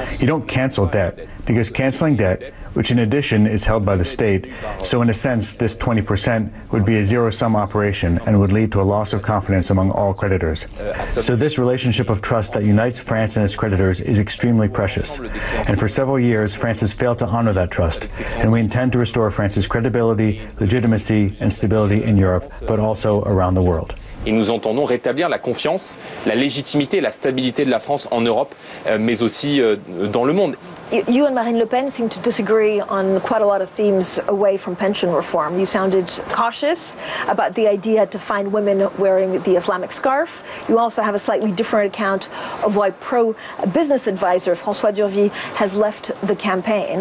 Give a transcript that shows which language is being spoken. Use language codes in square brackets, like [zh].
[en] You don't cancel debt, because canceling debt, which in addition is held by the state, so in a sense this 20% would be a zero-sum operation and would lead to a loss of confidence among all creditors. So this relationship of trust that unites France and its creditors is extremely precious. And for several years, France has failed to honor that trust, and we intend to restore France's credibility, legitimacy, and stability in Europe, but also around the world. [fr] Et nous entendons rétablir la confiance, la légitimité, la stabilité de la France en Europe, mais aussi dans le monde. [en] You and Marine Le Pen seem to disagree on quite a lot of themes away from pension reform. You sounded cautious about the idea to find women wearing the Islamic scarf. You also have a slightly different account of why pro-business advisor François Durvie has left the campaign.